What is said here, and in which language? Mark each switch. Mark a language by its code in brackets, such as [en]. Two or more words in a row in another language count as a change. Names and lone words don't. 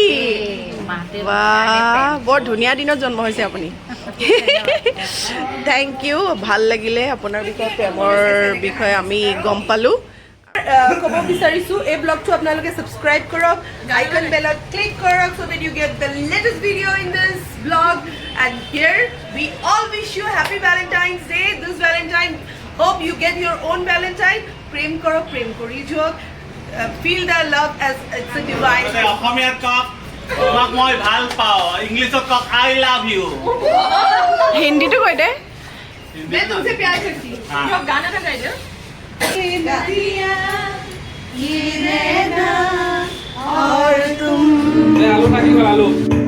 [as] মাহটোৱে বাহ বৰ ধুনীয়া দিনত জন্ম হৈছে আপুনি [en] thank you [as] ভাল লাগিলে আপোনাৰ বিষয়ে প্ৰেমৰ বিষয়ে আমি গম পালোঁ ক'ব বিচাৰিছোঁ এই ব্লগটো আপোনালোকে ছাবস্ক্ৰাইব কৰক আইকন বেলত ক্লিক কৰক [en] so that you get the latest video in this blog and here we all wish you happy Valentine's Day this Valentine hope you get your own Valentine [as] প্ৰেম কৰক প্ৰেম কৰি যাওক [en] feel the love as it's a divine [as] অসমীয়াত কওক তোমাক মই ভাল পাওঁ ইংলিছত কওক [en] I love you [as] হিন্দীটো কৈ দে [hi] मैं तुमसे प्यार करती हूँ जो गाना था गाइजर और तुम [as] আলু থাকিব আলু